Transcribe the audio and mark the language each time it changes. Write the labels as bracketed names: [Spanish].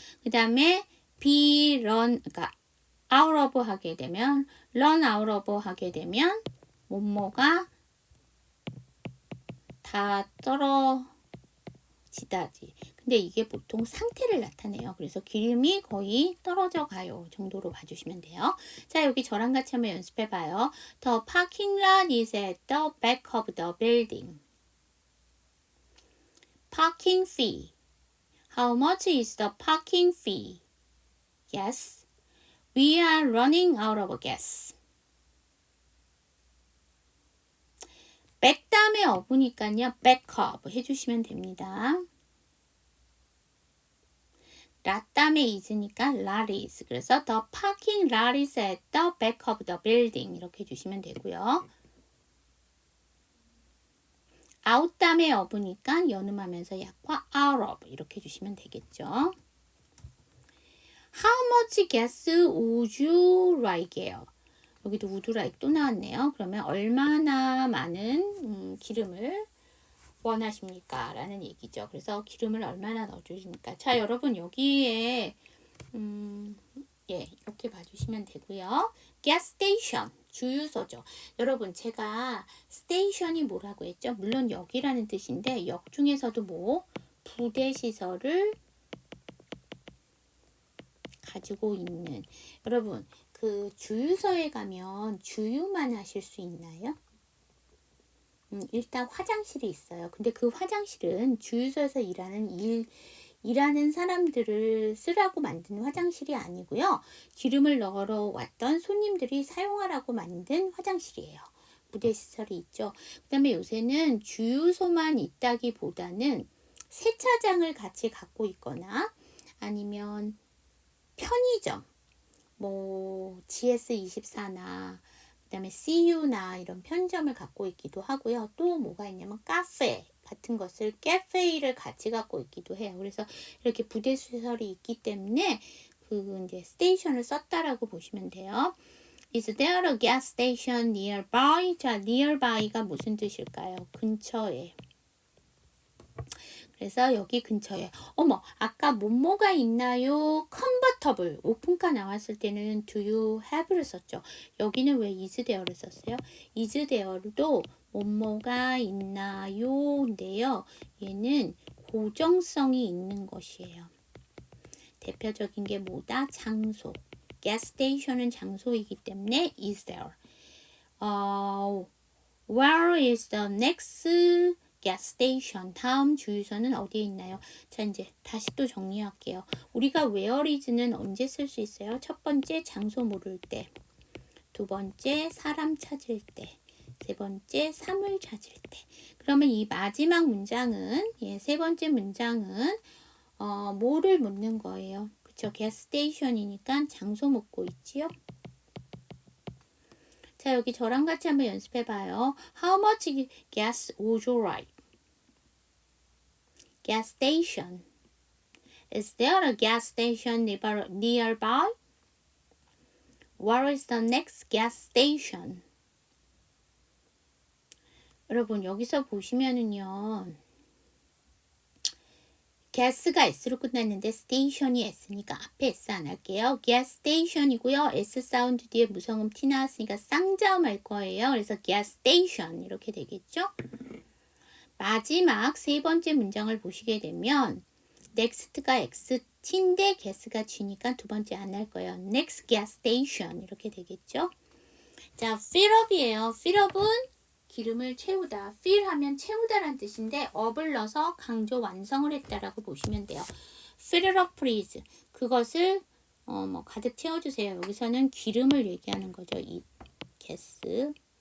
[Korean] 그 다음에 be run 그러니까 out of 하게 되면 [English] run out of [Korean] 하게 되면 뭐뭐가 다 떨어지다지. 근데 이게 보통 상태를 나타내요. 그래서 기름이 거의 떨어져 가요 정도로 봐주시면 돼요. 자, 여기 저랑 같이 한번 연습해 봐요. [English] The parking lot is at the back of the building. Parking fee. How much is the parking fee? Yes. We are running out of gas. [Korean] back 다음에 어부니까요. [English] back up [Korean] 해주시면 됩니다. lot 다음에 is니까 lot is. 그래서 [English] the parking lot is at the back of the building [Korean] 이렇게 해주시면 되고요. out 다음에 어부니까 연음하면서 약과 [English] out of [Korean] 이렇게 해주시면 되겠죠. [English] How much gas would you like요? [Korean] 여기도 [English] would like [Korean] 또 나왔네요. 그러면 얼마나 많은 기름을 원하십니까? 라는 얘기죠. 그래서 기름을 얼마나 넣어주십니까? 자, 여러분 여기에 이렇게 봐주시면 되고요. gas station 주유소죠. 여러분 제가 스테이션이 뭐라고 했죠? 물론 역이라는 뜻인데 역 중에서도 뭐 부대 시설을 가지고 있는 여러분 그 주유소에 가면 주유만 하실 수 있나요? 일단 화장실이 있어요. 근데 그 화장실은 주유소에서 일하는 사람들을 쓰라고 만든 화장실이 아니고요. 기름을 넣으러 왔던 손님들이 사용하라고 만든 화장실이에요. 부대시설이 있죠. 그 다음에 요새는 주유소만 있다기보다는 세차장을 같이 갖고 있거나 아니면 편의점, 뭐 GS24나 그 다음에 CU나 이런 편의점을 갖고 있기도 하고요. 또 뭐가 있냐면 카페 같은 것을 카페를 같이 갖고 있기도 해요. 그래서 이렇게 부대 시설이 있기 때문에 그 이제 스테이션을 썼다라고 보시면 돼요. [English] Is there a gas station nearby? [Korean] 자, nearby가 무슨 뜻일까요? 근처에. 그래서 여기 근처에 어머 아까 뭐뭐가 있나요? 컨버터블 오픈카 나왔을 때는 do you have를 썼죠. 여기는 왜 [English] is there [Korean] 를 썼어요? is there도 뭐뭐가 있나요? 인데요. 얘는 고정성이 있는 것이에요. 대표적인 게 뭐다? 장소. gas station은 장소이기 때문에 is there. [English] Where is the next gas station? [Korean] 다음 주유소는 어디에 있나요? 자, 이제 다시 또 정리할게요. 우리가 where is는 언제 쓸 수 있어요? 첫 번째 장소 모를 때, 두 번째 사람 찾을 때, 세 번째 사물 찾을 때. 그러면 이 마지막 문장은 세 번째 문장은 뭐를 묻는 거예요? 그쵸? gas station이니까 장소 묻고 있지요? 자, 여기 저랑 같이 한번 연습해 봐요. [English] How much gas would you like? Gas station. Is there a gas station nearby? Where is the next gas station? [Korean] 여러분 여기서 보시면은요. gas가 s로 끝났는데 station이 s니까 앞에 s 안 할게요. gas station이고요. s 사운드 뒤에 무성음 t 나왔으니까 쌍자음 할 거예요. 그래서 gas station 이렇게 되겠죠. 마지막 세 번째 문장을 보시게 되면 next가 x t인데 gas가 g니까 두 번째 안 할 거예요. [English] next gas station [Korean] 이렇게 되겠죠. 자, [English] fill up [Korean] 이에요. fill up은 기름을 채우다. fill 하면 채우다란 뜻인데 up을 넣어서 강조 완성을 했다라고 보시면 돼요. [English] fill up please. [Korean] 그것을 뭐 가득 채워주세요. 여기서는 기름을 얘기하는 거죠. 이 gas.